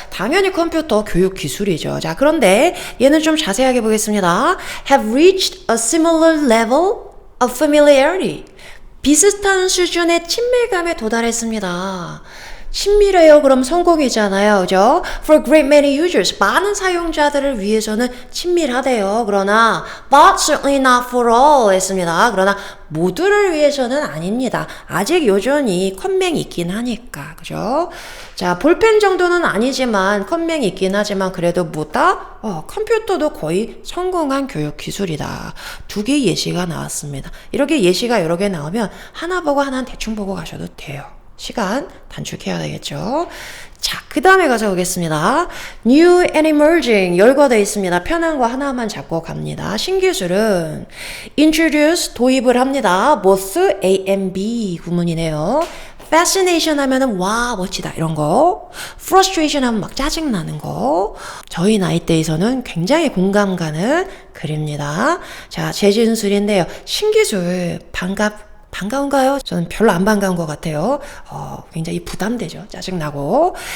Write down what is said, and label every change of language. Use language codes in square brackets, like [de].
[ko] 당연히 컴퓨터 교육기술이죠. 자, 그런데 얘는 좀 자세하게 보겠습니다. [en] Have reached a similar level of familiarity. [ko] 비슷한 수준의 친밀감에 도달했습니다. 친밀해요. 그럼 성공이잖아요. 그죠? [en] For a great many users. [ko] 많은 사용자들을 위해서는 친밀하대요. 그러나 [en] but certainly not for all [ko] 했습니다. 그러나 모두를 위해서는 아닙니다. 아직 여전히 컴맹이 있긴 하니까. 그죠? 자, 볼펜 정도는 아니지만 컴맹이 있긴 하지만 그래도 뭐다? 컴퓨터도 거의 성공한 교육 기술이다. 두 개의 예시가 나왔습니다. 이렇게 예시가 여러 개 나오면 하나 보고 하나는 대충 보고 가셔도 돼요. 시간 단축해야 되겠죠. 자, 그 다음에 가서 보겠습니다. [en] New and emerging 열거되어 있습니다. [ko] 편한 거 하나만 잡고 갑니다. 신기술은 introduce 도입을 합니다. both A and B 구문이네요. fascination 하면은 와 멋지다 이런 거, frustration 하면 막 짜증나는 거. 저희 나이대에서는 굉장히 공감 가는 글입니다. 자, 재진술인데요. 신기술 반가운가요? 저는 별로 안 반가운 것 같아요. 굉장히 부담되죠. 짜증나고.